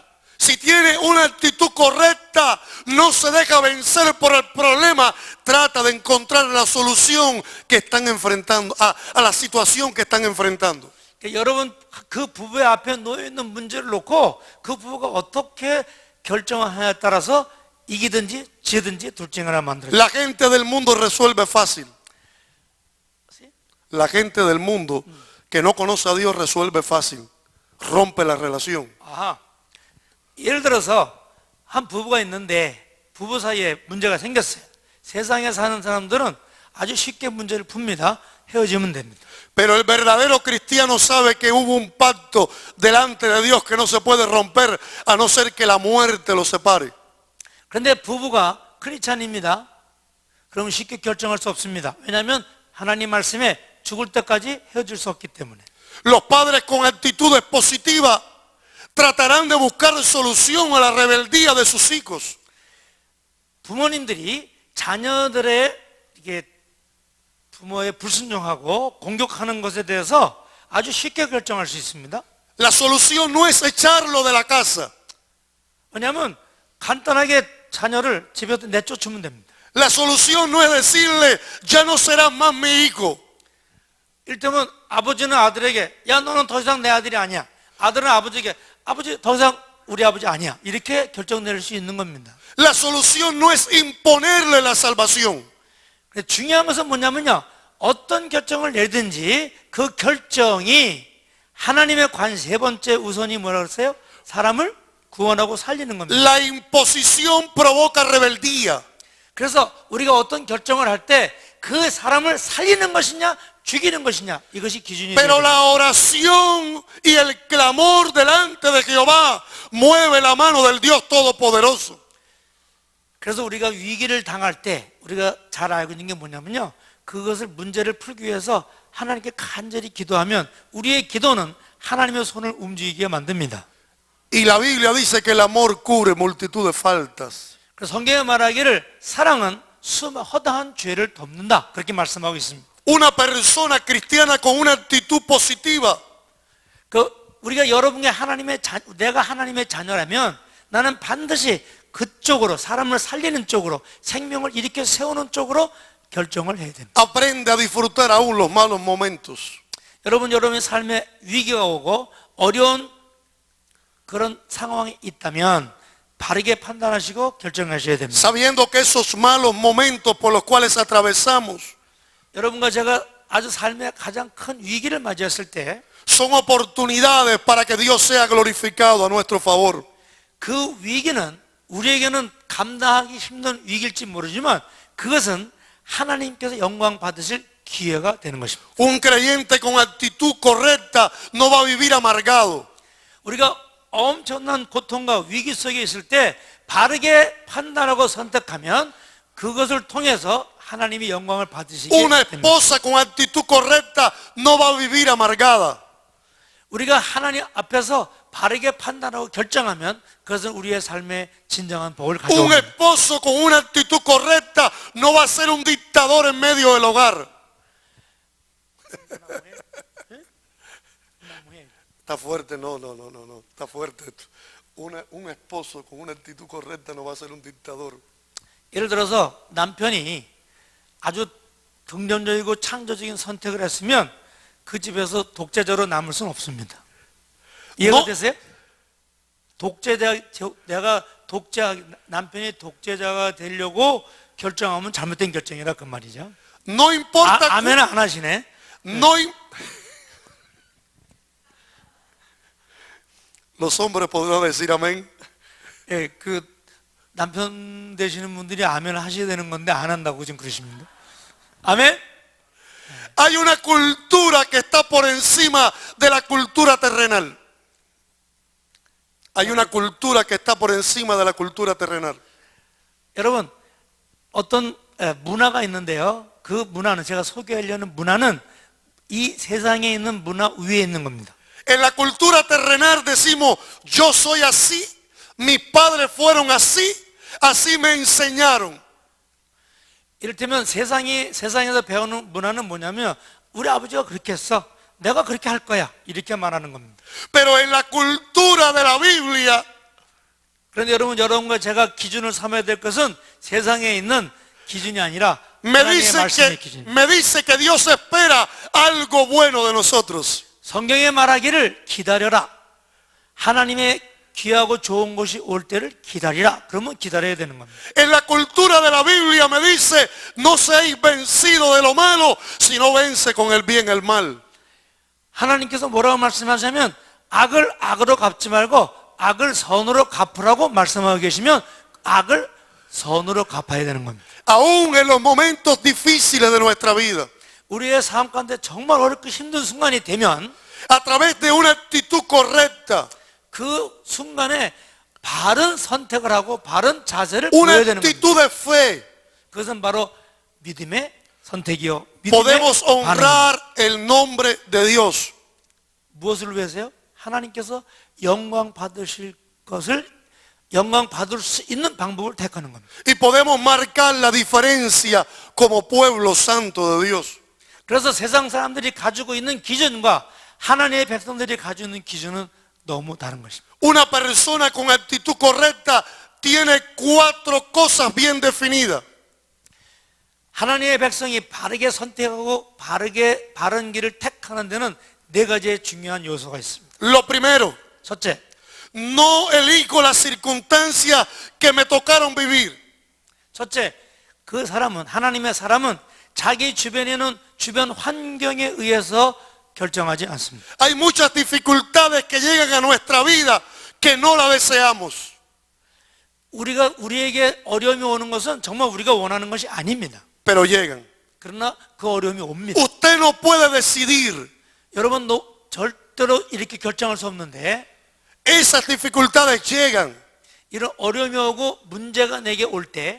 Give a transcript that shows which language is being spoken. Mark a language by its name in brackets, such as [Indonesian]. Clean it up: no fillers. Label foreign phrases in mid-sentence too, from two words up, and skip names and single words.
[Spanish] si tiene una actitud correcta, no se deja vencer por el problema, trata de encontrar la solución que están enfrentando, a la situación que están enfrentando. [Korean] 그러니까 여러분 그 부부의 앞에 놓여 있는 문제를 놓고 그 부부가 어떻게 결정하냐에 따라서 이기든지 지든지 둘 중에 하나 만들어요. [Spanish] La gente del mundo resuelve fácil. La gente del mundo que no conoce a Dios resuelve fácil. Rompe la relación. [Korean] 아하. 예를 들어서 한 부부가 있는데 부부 사이에 문제가 생겼어요. 세상에 사는 사람들은 아주 쉽게 문제를 풉니다. 헤어지면 됩니다. [Spanish] Pero el verdadero cristiano sabe que hubo un pacto delante de Dios que no se puede romper a no ser que la muerte lo separe. [Korean] 그런데 부부가 크리스찬입니다. 그러면 쉽게 결정할 수 없습니다. 왜냐하면 하나님 말씀에 죽을 때까지 헤어질 수 없기 때문에. [Spanish] Los padres con actitudes positivas tratarán de buscar solución a la rebeldía de sus hijos. [Korean] 부모님들이 자녀들의 이게 부모의 불순종하고 공격하는 것에 대해서 아주 쉽게 결정할 수 있습니다. [Spanish] La solución no es echarlo de la casa. [Korean] 왜냐하면 간단하게 자녀를 집에서 내쫓으면 됩니다. [Spanish] La solución no es decirle, ya no serás más mi hijo. [Korean] 이를테면 아버지는 아들에게 야 너는 더 이상 내 아들이 아니야. 아들은 아버지에게 아버지 더 이상 우리 아버지 아니야. 이렇게 결정 내릴 수 있는 겁니다. [Spanish] La solución no es imponerle la salvación. [Korean] 중요한 것은 뭐냐면요. 어떤 결정을 내든지 그 결정이 하나님의 관 세 번째 우선이 뭐라고 했어요? 사람을 구원하고 살리는 겁니다. [Spanish] La imposición provoca rebeldía. [Korean] 그래서 우리가 어떤 결정을 할 때 그 사람을 살리는 것이냐 죽이는 것이냐 이것이 기준이 [Spanish] Pero [Korean] 됩니다. [Spanish] la oración y el clamor delante de Jehová mueve la mano del Dios Todopoderoso. [Korean] 그래서 우리가 위기를 당할 때 우리가 잘 알고 있는 게 뭐냐면요. 그것을 문제를 풀기 위해서 하나님께 간절히 기도하면 우리의 기도는 하나님의 손을 움직이게 만듭니다. [Spanish] Y la Biblia dice que el amor cubre multitud de faltas. [Korean] 그래서 성경에 말하기를 사랑은 허다한 죄를 덮는다 그렇게 말씀하고 있습니다. [Spanish] Una persona cristiana con una actitud positiva [Korean] 우리가 여러분의 내가 하나님의 자녀라면 나는 반드시 그쪽으로, 사람을 살리는 쪽으로, 생명을 일으켜 세우는 쪽으로 결정을 해야 됩니다. [Spanish] aprende a disfrutar aún los malos momentos. [Korean] 여러분의 삶에 위기가 오고 어려운 그런 상황이 있다면 바르게 판단하시고 결정하셔야 됩니다. [Spanish] Sabiendo que esos malos momentos por los cuales atravesamos [Korean] 여러분과 제가 아주 삶의 가장 큰 위기를 맞이했을 때 [Spanish] son oportunidades para que Dios sea glorificado a nuestro favor. [Korean] 그 위기는 우리에게는 감당하기 힘든 위기일지 모르지만 그것은 하나님께서 영광 받으실 기회가 되는 것입니다. [Spanish] Un creyente con actitud correcta no va a vivir amargado. [Korean] 우리가 엄청난 고통과 위기 속에 있을 때 바르게 판단하고 선택하면 그것을 통해서 하나님이 영광을 받으시게 [Spanish] Una [Korean] 됩니다. [Spanish] esposa con actitud correcta no va a vivir amargada. [Korean] 우리가 하나님 앞에서 바르게 판단하고 결정하면 그것은 우리의 삶의 진정한 복을 [Spanish] Un [Korean] 가져옵니다. [Spanish] esposo con una actitud correcta no va a ser un dictador en medio del hogar. Está fuerte, no, está fuerte esto. Un esposo con una actitud correcta no va a ser un dictador. [Korean] 예를 들어서 남편이 아주 긍정적이고 창조적인 선택을 했으면 그 집에서 독재자로 남을 수는 없습니다. 이해가 되세요? 남편이 독재자가 되려고 결정하면 잘못된 결정이라 그 말이죠. [Spanish] No importa. [Korean] 아멘 안 하시네. [Spanish] Los hombres podrán decir amén. [Korean] 예, 그 남편 되시는 분들이 아멘을 하셔야 되는 건데 안 한다고 지금 그러십니다. 아멘? [Spanish] Hay una cultura que está por encima de la cultura terrenal. Hay una cultura que está por encima de la cultura terrenal. [Korean] 여러분, 어떤 문화가 있는데요. 그 문화는, 제가 소개하려는 문화는 이 세상에 있는 문화 위에 있는 겁니다. [Spanish] En la cultura terrenal decimos, yo soy así, mis padres fueron así, así me enseñaron. [Korean] 이를테면 세상에서 배우는 문화는 뭐냐면 우리 아버지가 그렇게 했어, 내가 그렇게 할 거야, 이렇게 말하는 겁니다. [Spanish] Pero en la cultura de la Biblia, [Korean] 그런데 여러분과 제가 기준을 삼아야 될 것은 세상에 있는 기준이 아니라 [Spanish] me [Korean] 하나님의 말씀의 기준. [Spanish] dice que Dios espera algo bueno de nosotros. [Korean] 성경에 말하기를 기다려라. 하나님의 귀하고 좋은 것이 올 때를 기다리라. 그러면 기다려야 되는 겁니다. [Spanish] En la cultura de la Biblia me dice, no seáis vencidos de lo malo, sino vence con el bien el mal. [Korean] 하나님께서 뭐라고 말씀하시냐면 악을 악으로 갚지 말고 악을 선으로 갚으라고 말씀하고 계시면 악을 선으로 갚아야 되는 겁니다. [Spanish] Aún en los momentos difíciles de nuestra vida, [Korean] 우리의 삶 가운데 정말 어렵고 힘든 순간이 되면 [Spanish] a través de una actitud correcta, [Korean] 그 순간에 바른 선택을 하고 바른 자세를 [Spanish] una [Korean] 보여야 되는 겁니다. [Spanish] actitud de fe, [Korean] 그것은 바로 믿음의 선택이요, [Spanish] podemos [Korean] 믿음의 반응입니다. [Spanish] honrar el nombre de Dios. [Korean] 무엇을 위해서요? 하나님께서 영광 받으실 것을, 영광 받을 수 있는 방법을 택하는 겁니다. [Spanish] Y podemos marcar la diferencia como pueblo santo de Dios. [Korean] 그래서 세상 사람들이 가지고 있는 기준과 하나님의 백성들이 가지고 있는 기준은 너무 다른 것입니다. [Spanish] Una persona con actitud correcta tiene 4 cosas bien definidas. [Korean] 하나님의 백성이 바르게 선택하고 바른 길을 택하는 데는 4가지의 중요한 요소가 있습니다. [Spanish] Lo primero, [Korean] 첫째, [Spanish] no elijo las circunstancias que me tocaron vivir. [Korean] 첫째, 그 사람은, 하나님의 사람은 자기 주변에는 주변 환경에 의해서 결정하지 않습니다. [Spanish] Hay muchas dificultades que llegan a nuestra vida que no la deseamos. [Korean] 우리에게 어려움이 오는 것은 정말 우리가 원하는 것이 아닙니다. [Spanish] Pero llegan. [Korean] 그러나 그 어려움이 옵니다. [Spanish] Usted no puede decidir. [Korean] 여러분, 절대로 이렇게 결정할 수 없는데 [Spanish] Esas dificultades llegan. [Korean] 이런 어려움이 오고 문제가 내게 올 때